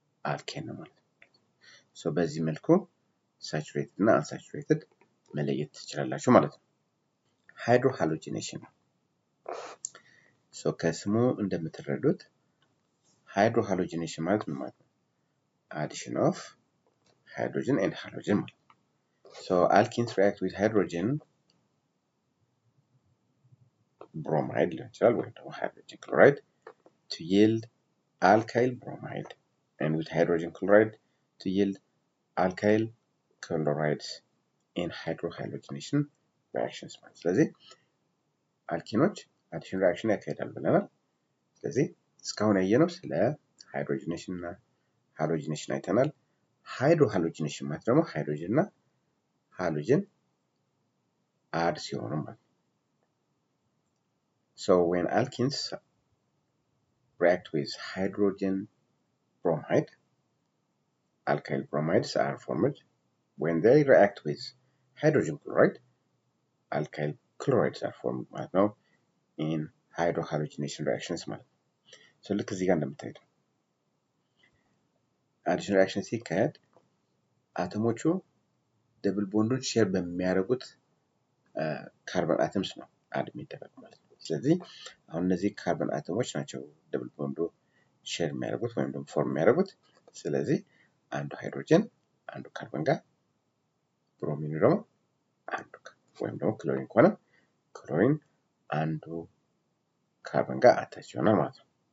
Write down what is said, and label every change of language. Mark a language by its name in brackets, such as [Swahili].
[Amharic] አልኬን ነው ማለት ነው። ሶ በዚህ መልኩ ሳቹሬትድ እና አንሳቹሬትድ መለየት ትችላላችሁ ማለት ነው። ሃይድሮሃሎጂኔሽን ሶ ከስሙ እንደምትረዱት ሃይድሮሃሎጂኔሽን ማለት ምን ማለት ነው? [English] addition of hydrogen and halogen [Amharic] ማለት ነው። [English] so alkenes react with hydrogen bromide [Amharic] ሊሆን ይችላል ወይም ደግሞ [English] hydrogen chloride to yield alkyl bromide and with hydrogen chloride to yield alkyl chlorides in hydrohalogenation reactions [Amharic] ማለት ነው። ስለዚህ አልኪኖች አዲሽን ሪአክሽን ያካሂዳሉ ብለናል። ስለዚህ እስካሁን ያየነው ስለ ሃይድሮጂኔሽን እና ሃሎጂኔሽን አይተናል። ሃይድሮሃሎጂኔሽን ማለት ደግሞ ሃይድሮጅን እና ሃሎጅን አድ ሲሆኑ ማለት ነው። [English] so when alkenes react with hydrogen bromide, alkyl bromides are formed. when they react with hydrogen chloride, alkyl chlorides are formed [Amharic] ማለት ነው [English] in hydrohalogenation reactions [Amharic] ማለት ነው። so ልክ እዚህ ጋር እንደምታዩት አዲሽን ሪአክሽን ሲካሄድ አተሞቹ ደብል ቦንዶች ሼር በሚያደርጉት ካርበን አተምስ ነው አድ የሚደረግ ማለት ነው። ስለዚህ አሁን እነዚህ ካርበን አተሞች ናቸው ደብል ቦንዶ ሼር የሚያደርጉት ወይም ደግሞ ፎርም የሚያደርጉት። ስለዚህ አንዱ ሃይድሮጅን አንዱ ካርበን ጋር፣ ብሮሚን ደግሞ አንዱ ወይም ደግሞ ክሎሪን ከሆነ ክሎሪን አንዱ ካርበን ጋር አታች ይሆናል ማለት ነው።